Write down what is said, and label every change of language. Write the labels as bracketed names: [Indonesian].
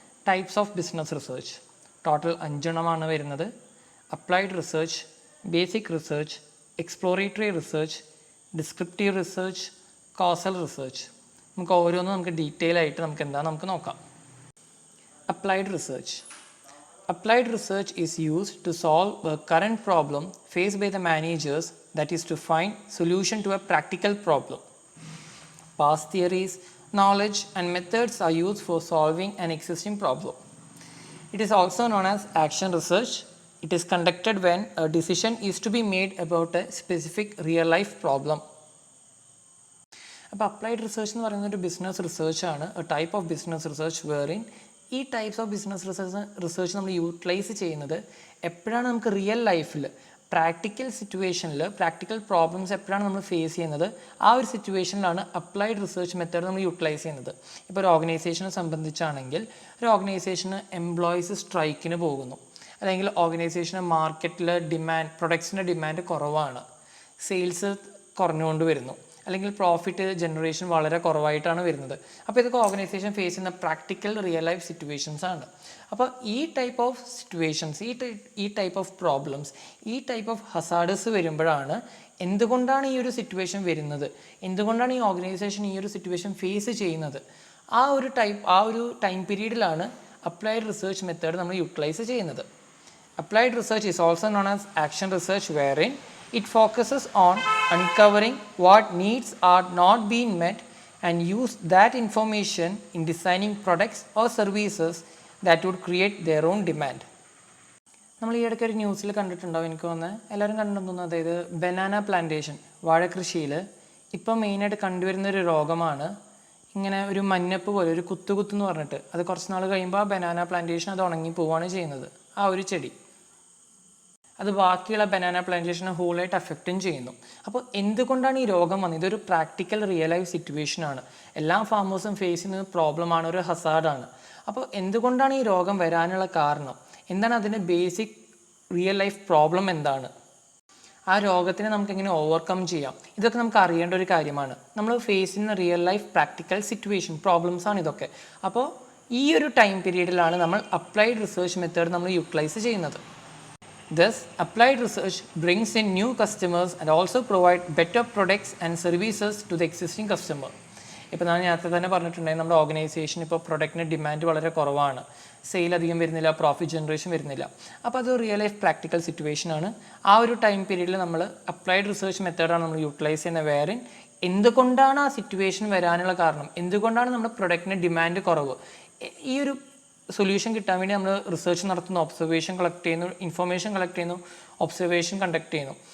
[English] types of business research [Malayalam] total 5 എണ്ണമാണ് വരുന്നത്. Applied research, basic research, exploratory research, descriptive research, causal research. നമുക്ക് ഓരോന്നും നമുക്ക് ഡീറ്റെയിൽ ആയിട്ട് നമുക്ക് നോക്കാം. Applied research. [English] Applied research is used to solve a current problem faced by the managers, that is to find solution to a practical problem. Past theories, knowledge and methods are used for solving an existing problem. It is also known as action research. It is conducted when a decision is to be made about a specific real life problem. [Malayalam] അപ്പോൾ applied research എന്ന് പറയുന്നത് ഒരു business റിസർച്ചാണ്, [English] a type of business research wherein [Malayalam] ഈ types of business research നമ്മൾ utilise ചെയ്യുന്നത് എപ്പോഴാണ് നമുക്ക് real ലൈഫിൽ പ്രാക്ടിക്കൽ സിറ്റുവേഷനിൽ പ്രാക്ടിക്കൽ പ്രോബ്ലംസ് എപ്പോഴാണ് നമ്മൾ ഫേസ് ചെയ്യുന്നത്, ആ ഒരു സിറ്റുവേഷനിലാണ് അപ്ലൈഡ് റിസർച്ച് മെത്തേഡ് നമ്മൾ യൂട്ടിലൈസ് ചെയ്യുന്നത്. ഇപ്പോൾ ഒരു ഓർഗനൈസേഷനെ സംബന്ധിച്ചാണെങ്കിൽ ഒരു ഓർഗനൈസേഷന് എംപ്ലോയീസ് സ്ട്രൈക്കിന് പോകുന്നു, അല്ലെങ്കിൽ ഓർഗനൈസേഷന് മാർക്കറ്റിൽ പ്രൊഡക്ട്സിൻ്റെ ഡിമാൻഡ് കുറവാണ്, സെയിൽസ് കുറഞ്ഞുകൊണ്ട് വരുന്നു, അല്ലെങ്കിൽ പ്രോഫിറ്റ് ജനറേഷൻ വളരെ കുറവായിട്ടാണ് വരുന്നത്. അപ്പോൾ ഇതൊക്കെ ഓർഗനൈസേഷൻ ഫേസ് ചെയ്യുന്ന പ്രാക്ടിക്കൽ റിയൽ ലൈഫ് സിറ്റുവേഷൻസ് ആണ്. അപ്പോൾ ഈ ടൈപ്പ് ഓഫ് സിറ്റുവേഷൻസ്, ഈ ടൈപ്പ് ഓഫ് പ്രോബ്ലംസ്, ഈ ടൈപ്പ് ഓഫ് ഹസാർഡ്സ് വരുമ്പോഴാണ് എന്തുകൊണ്ടാണ് ഈ ഒരു സിറ്റുവേഷൻ വരുന്നത്, എന്തുകൊണ്ടാണ് ഈ ഓർഗനൈസേഷൻ ഈ ഒരു സിറ്റുവേഷൻ ഫേസ് ചെയ്യുന്നത്, ആ ഒരു ടൈം പീരീഡിലാണ് അപ്ലൈഡ് റിസർച്ച് മെത്തേഡ് നമ്മൾ യൂട്ടിലൈസ് ചെയ്യുന്നത്. [English] Applied research is also known as action research, wherein it focuses on uncovering what needs are not being met and use that information in designing products or services that would create their own demand. [Malayalam] നമ്മൾ ഈ ഇടയ്ക്ക് ഒരു ന്യൂസിൽ കണ്ടിട്ടുണ്ടാവും, എനിക്ക് തോന്നുന്നത് എല്ലാവരും കണ്ടിട്ടുണ്ടെന്ന്, അതായത് ബനാന പ്ലാന്റേഷൻ, വാഴക്കൃഷിയിൽ ഇപ്പം മെയിനായിട്ട് കണ്ടുവരുന്നൊരു രോഗമാണ് ഇങ്ങനെ ഒരു മഞ്ഞപ്പ് പോലെ ഒരു കുത്തുന്ന് പറഞ്ഞിട്ട്, അത് കുറച്ച് നാൾ കഴിയുമ്പോൾ ആ ബനാന പ്ലാന്റേഷൻ അത് ഉണങ്ങി പോവുകയാണ് ചെയ്യുന്നത്. ആ ഒരു ചെടി അത് ബാക്കിയുള്ള ബനാന പ്ലാന്റേഷനെ ഹോളായിട്ട് അഫക്റ്റും ചെയ്യുന്നു. അപ്പോൾ എന്തുകൊണ്ടാണ് ഈ രോഗം വന്നത്? ഇതൊരു പ്രാക്ടിക്കൽ റിയൽ ലൈഫ് സിറ്റുവേഷനാണ്, എല്ലാ ഫാമേഴ്സും ഫേസ് ചെയ്യുന്ന പ്രോബ്ലമാണ്, ഒരു ഹസാർഡാണ്. അപ്പോൾ എന്തുകൊണ്ടാണ് ഈ രോഗം വരാനുള്ള കാരണം, എന്താണ് അതിൻ്റെ ബേസിക് റിയൽ ലൈഫ് പ്രോബ്ലം, എന്താണ് ആ രോഗത്തിനെ നമുക്ക് എങ്ങനെ ഓവർകം ചെയ്യാം, ഇതൊക്കെ നമുക്ക് അറിയേണ്ട ഒരു കാര്യമാണ്. നമ്മൾ ഫേസ് ചെയ്യുന്ന real life practical situation problems ആണ് ഇതൊക്കെ. അപ്പോൾ ഈ ഒരു ടൈം പീരീഡിലാണ് നമ്മൾ അപ്ലൈഡ് റിസർച്ച് മെത്തേഡ് നമ്മൾ യൂട്ടിലൈസ് ചെയ്യുന്നത്. [English] Thus, applied research brings in new customers and also provide better products and services to the existing customer. [Malayalam] ഇപ്പോൾ ഞാൻ നേരത്തെ തന്നെ പറഞ്ഞിട്ടുണ്ടെങ്കിൽ നമ്മുടെ ഓർഗനൈസേഷൻ ഇപ്പോൾ പ്രൊഡക്റ്റിന് ഡിമാൻഡ് വളരെ കുറവാണ്, സെയിൽ അധികം വരുന്നില്ല, പ്രോഫിറ്റ് ജനറേഷൻ വരുന്നില്ല. അപ്പോൾ അത് റിയൽ ലൈഫ് പ്രാക്ടിക്കൽ സിറ്റുവേഷനാണ്. ആ ഒരു ടൈം പീരീഡിൽ നമ്മൾ അപ്ലൈഡ് റിസർച്ച് മെത്തേഡാണ് നമ്മൾ യൂട്ടിലൈസ് ചെയ്യുന്ന. വേറെ എന്തുകൊണ്ടാണ് ആ സിറ്റുവേഷൻ വരാനുള്ള കാരണം, എന്തുകൊണ്ടാണ് നമ്മുടെ പ്രൊഡക്റ്റിന് ഡിമാൻഡ് കുറവ്, ഈ ഒരു സൊല്യൂഷൻ കിട്ടാൻ വേണ്ടി നമ്മൾ റിസർച്ച് നടത്തുന്നു, ഒബ്സർവേഷൻ കളക്ട് ചെയ്യുന്നു, ഇൻഫർമേഷൻ കളക്ട് ചെയ്യുന്നു, ഒബ്സർവേഷൻ കണ്ടക്ട് ചെയ്യുന്നു.